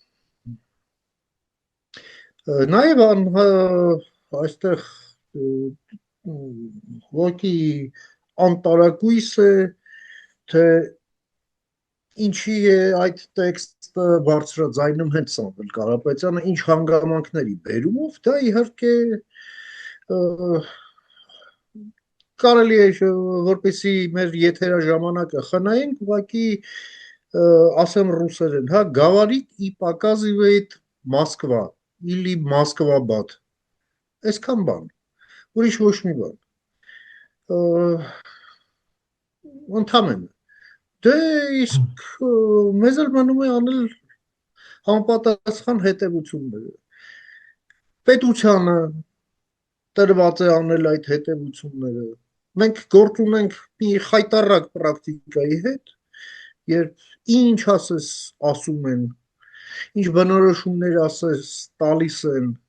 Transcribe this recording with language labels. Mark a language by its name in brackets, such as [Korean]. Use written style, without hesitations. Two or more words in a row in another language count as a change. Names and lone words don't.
[Armenian] Նաև այստեղ ուղղակի անտարակույս է, թե ինչի է այդ տեքստը բարձրաձայնում հենց Սամվել Կարապետյանը, ինչ հանգամանքների բերումով, դա իհարկե կարելի է որպեսի մեր եթերաժամանակը խնայենք, ուղղակի ասեմ ռուսերեն, հա, [Russian] говорит и показывает Москва или Москва-Бат։ [Armenian] Այսքան բան, ուրիշ ոչ մի բան։ Ընդհանրապես դե իսկ մեզ էլ մնում է անել համապատասխան հետևությունները։ Պետությանը տրված է անել այդ հետևությունները։ Մենք գործ ունենք մի խայտառակ պրակտիկայի հետ, երբ ինչ ասես ասում են, ինչ բնորոշումներ ասես տալիս են